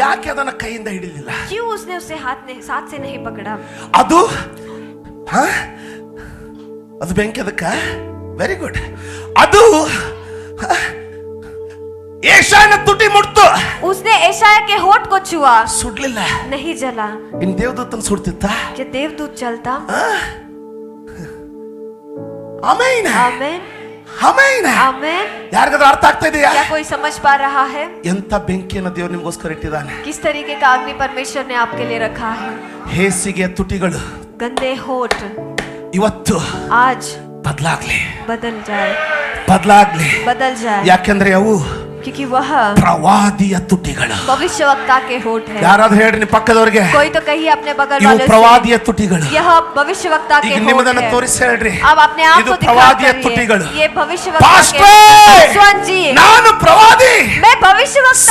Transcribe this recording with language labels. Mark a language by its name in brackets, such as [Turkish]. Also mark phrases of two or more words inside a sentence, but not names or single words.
[Kannada] ಅದನ್ನ ಕೈಯಿಂದ ಹಿಡಿಲಿಲ್ಲ? [Hindi] क्यों उसने उसे साथ से नहीं पकड़ा? [Kannada] ಅದು ಹ? ಅದು ಬೆಂಕಿ ಅದಕ್ಕ [English] very good. [Kannada] ಅದು ಏಷಾಯನ ತುಟಿ ಮುಟ್ತು, [Hindi] उसने एशाया के होठ को छुआ, [Kannada] ಸುಡ್ಲಿಲ್ಲ. [Hindi] नहीं जला. [Kannada] ಇನ್ ದೇವದೂತನ ಸುಡ್ತಿತ್ತ? [Hindi] क्या देवदूत जलता? [Kannada] ಆಮೆನ್ [Hindi] आमेन [Kannada] ಆಮೆನ್. [Hindi] आमेन. [Kannada] ಯಾರಿಗಾದ್ರೂ ಅರ್ಥ ಆಗ್ತಾ ಇದೆಯಾ? [Hindi] क्या कोई समझ पा रहा है [Kannada] ಎಂತ ಬೆಂಕಿಯನ್ನು ದೇವರು ನಿಮಗೋಸ್ಕರ ಇಟ್ಟಿದ್ದಾನೆ? [Hindi] किस तरीके का अग्नि परमेश्वर ने आपके लिए रखा है? [Kannada] ಹೇಸಿಗೆ ತುಟಿಗಳು [Hindi] गंदे होठ [Kannada] ಇವತ್ತು [Hindi] आज [Kannada] ಬದಲಾಗ್ಲಿ, [Hindi] बदल जाए, [Kannada] ಬದಲಾಗ್ಲಿ. [Hindi] बदल जाए, [Kannada] ಯಾಕೆಂದ್ರೆ ಅವು [Hindi] क्योंकि वह [Kannada] ಪ್ರವಾದಿಯ ತುಟಿಗಳು. [Hindi] भविष्यवक्ता के होठ है. [Kannada] ಯಾರಾದ್ರೂ ಹೇಳ್ರಿ ನಿಮ್ಮ ಪಕ್ಕದವರಿಗೆ, [Hindi] कोई तो कहिए अपने बगल [Kannada] ಇವು [Hindi] वाले से, [Kannada] ಪ್ರವಾದಿಯ ತುಟಿಗಳು. [Hindi] यह भविष्यवक्ता के [Kannada] ಈಗ [Hindi] होठ [Kannada] ನಿಮ್ಮದನ್ನ [Hindi] है. [Kannada] ತೋರಿಸಿ ಹೇಳ್ರಿ, [Hindi] अब अपने आप [Kannada] ಇದು [Hindi] को दिखा [Kannada] ಪ್ರವಾದಿಯ [Hindi] करिए, [Kannada] ತುಟಿಗಳು. [Hindi] ये भविष्यवक्ता के [Kannada] ಪಾಸ್ಟರ್, [Hindi] स्वान जी, [Kannada] ನಾನು ಪ್ರವಾದಿ. [Hindi] मैं भविष्यवक्ता.